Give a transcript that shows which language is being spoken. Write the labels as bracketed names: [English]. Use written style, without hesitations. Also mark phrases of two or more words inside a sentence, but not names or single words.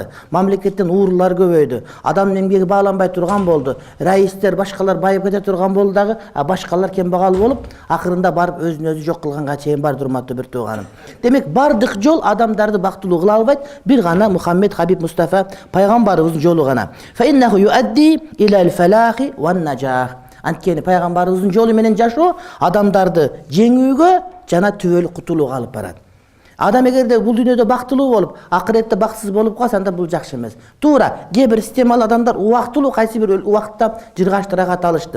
[Kyrgyz] Мамлекеттен уурулар көбөйдү. Адамдын эмгеги бааланбай турган болду. Раистер, башкалар байып кете турган болду дагы, башкалар кембагал болуп, акырында барып өзүн өзү жок кылганга чейин барды урматтуу бир тууганым. Демек, бардык жол адамдарды бактылуу кыла албайт, бир гана Мухаммед Хабиб Мустафа пайгамбарыбыздын жолу гана. [Arabic] فإنه يؤدي إلى الفلاح والنجاح. [Kyrgyz] Анткени пайгамбарыбыздын жолу менен жашоо адамдарды жеңүүгө жана түбөлүк кутулууга алып барат. Адам эгерде бул дүйнөдө бактылуу болуп, акыретте бактсыз болуп калса, анда бул жакшы эмес. Туура, кээ бир системалуу адамдар убактылуу кайсы бир убакытта жыргаштырага алышты.